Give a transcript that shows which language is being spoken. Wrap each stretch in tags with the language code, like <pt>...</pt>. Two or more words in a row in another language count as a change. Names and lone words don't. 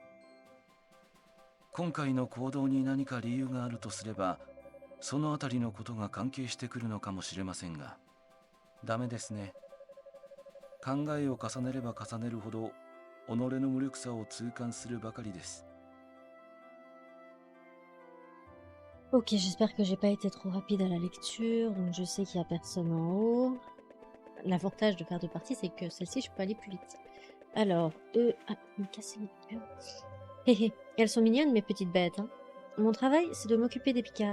<ja>今回の行動に何か理由があるとすれば、そのあたりのことが関係してくるのかもしれませんが、ダメですね。考えを重ねれば重ねるほど己の無力さを痛感するばかりです。</ja> <fr>Ok, j'espère que j'ai pas été trop rapide à la lecture, donc je sais qu'il y a personne en haut. l'avantage de faire deux parties, c'est que celle-ci, je peux aller plus vite. Alors, ah, me casser les pieds. Hé hé, elles sont mignonnes, mes petites bêtes, hein. Mon travail, c'est de m'occuper des picards.</fr>